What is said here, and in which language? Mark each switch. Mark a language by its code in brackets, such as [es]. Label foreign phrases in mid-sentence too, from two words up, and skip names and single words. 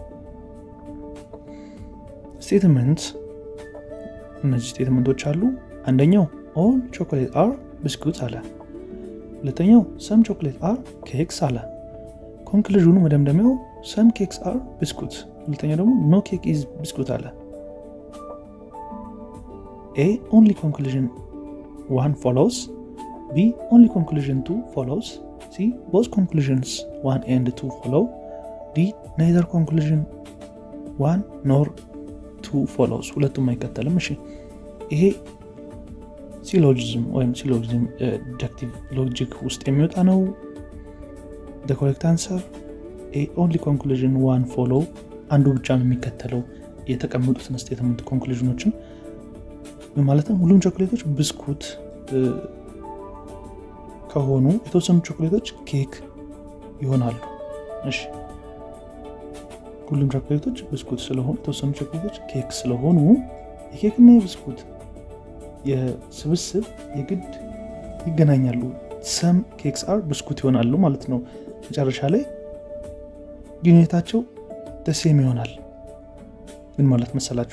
[am] ስቴትመንት። እነዚህ ስቴትመንቶች አሉ። አንደኛው [en] all chocolate are biscuit [am] አለ። ሁለተኛው [en] some chocolate are cakes [am] አለ። ኮንክሉዥኑ መደምደሚያው [en] some cakes are biscuit፣ [am] ሁለተኛው ደግሞ [en] no cake is biscuit [am] አለ። [en] A only conclusion 1 follows. B only conclusion 2 follows. C both conclusions 1 and 2 follow. D neither conclusion 1 nor 2 follows. [am] ሁለቱም አይከተልም። እሺ ይሄ ሲሎጂዝም ወይም [en] syllogism deductive logic [am] ውስጥ የሚወጣ ነው። [en] the correct answer A only conclusion 1 follow። [am] አንዱ ብቻ ነው የሚከተለው የተቀመጡትን ስቴትመንት ኮንክሉዥኖችን ማለትም ሁሉም ቾኮሌቶች ብስኩት ከሆኑ የተወሰኑ ቾኮሌቶች ኬክ ይሆናሉ። እሺ ሁሉም ቾኮሌቶች ብስኩት ስለሆኑ የተወሰኑ ቾኮሌቶች ኬክ ስለሆኑ የኬክና የብስኩት የስብስብ የግድ ይገናኛሉ። [en] some cakes are biscuit [am] ይሆናሉ ማለት ነው። መጨረሻ ላይ ግንኙነታቸው ደሴም ይሆናል። ምን ማለት መሰላችሁ?